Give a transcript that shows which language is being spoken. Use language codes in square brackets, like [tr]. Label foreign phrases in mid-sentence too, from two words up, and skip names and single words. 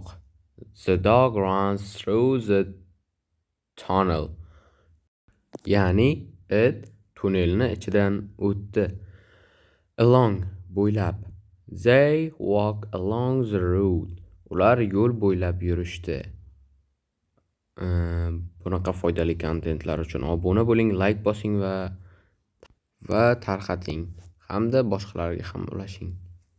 [en] The dog runs through the tunnel. [uz] Ya'ni it tunnelni ichidan o'tdi. Along bo'ylab. [en] They walk along the road. [uz] Ular yo'l bo'ylab yurishdi. Bunaqa foydali kontentlar uchun obuna bo'ling, like bosing va tarqating hamda boshqalarga ham ulashing.